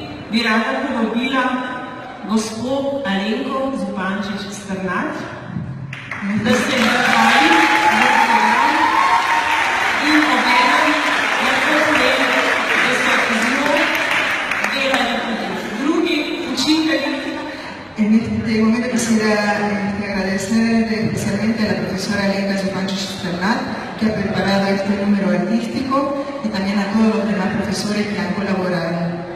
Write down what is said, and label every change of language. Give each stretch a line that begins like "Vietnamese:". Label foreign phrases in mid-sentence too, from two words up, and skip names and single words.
Slovenian: bi rada povabila gospod Alenko Zupančič Strnad, da se zahvali za program in obenem lahko povem, da so z njo delali tudi drugi učitelji.
Spanish: En este momento quisiera agradecerle especialmente a la profesora Alenka Zupančič Strnad, que ha preparado este número artístico, y también a todos los demás profesores que han colaborado.